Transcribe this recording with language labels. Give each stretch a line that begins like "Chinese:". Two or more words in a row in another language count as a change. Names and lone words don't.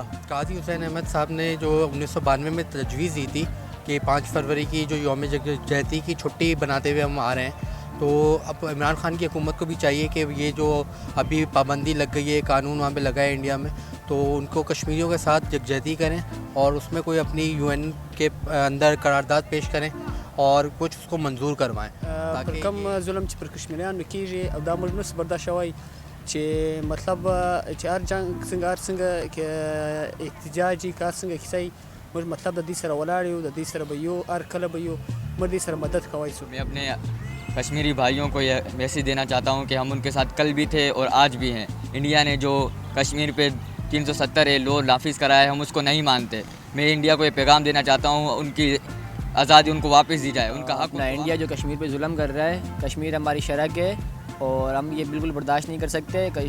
Urdu: قاضی حسین احمد صاحب نے جو 1992 میں تجویز دی تھی کہ 5 فروری کی جو یوم یکجہتی کی چھٹی بناتے ہوئے ہم آ رہے ہیں, تو اب عمران خان کی حکومت کو بھی چاہیے کہ یہ جو ابھی پابندی لگ گئی ہے, قانون وہاں پہ لگا ہے انڈیا میں, تو ان کو کشمیریوں کے ساتھ یکجہتی کریں اور اس میں کوئی اپنی UN کے اندر قرارداد پیش کریں اور کچھ اس کو منظور کروائیں.
Pashto: پر کم ظلم چې پر کشمیریانو کیږي او دا موږ نسو برداشت شوی چې مطلب چې هر جنگ څنګه هر څنګه کې احتجاجي کار څنګه کیسي, موږ مطلب د دې سره ولاړ یو, د دې سره به یو, هر کله به یو, موږ دې سره مدد کوی سو.
Urdu: میں اپنے کشمیری بھائیوں کو یہ میسیج دینا چاہتا ہوں کہ ہم ان کے ساتھ کل بھی تھے اور آج بھی ہیں. انڈیا نے جو کشمیر پہ 370 لو نافذ کرا ہے, ہم اس کو نہیں مانتے. میں انڈیا کو یہ پیغام دینا چاہتا ہوں, ان کی آزادی ان کو واپس دی جائے, ان کا حق. انڈیا جو کشمیر پہ ظلم کر رہا ہے, کشمیر ہماری شرح ہے اور ہم یہ بالکل برداشت نہیں کر سکتے.